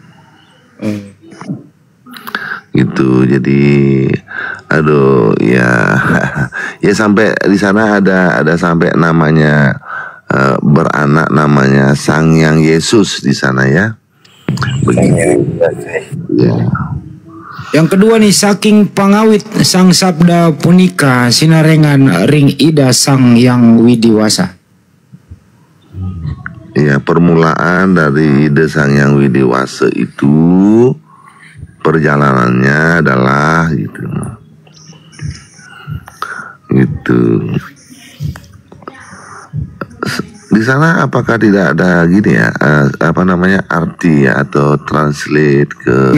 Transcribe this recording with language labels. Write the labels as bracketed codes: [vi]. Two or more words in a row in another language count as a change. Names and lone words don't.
[id] Gitu, jadi aduh ya ya sampai di sana ada sampai namanya beranak namanya Sang Yang Yesus di sana ya. Begitu. Ya. Yang kedua nih, [ban] saking pangawit sang sabda punika sinarengan ring ida sang yang widiwasa. [id] Ya, permulaan dari ida sang yang widiwasa itu perjalanannya adalah gitu. Di sana apakah tidak ada gini ya, arti ya atau translate ke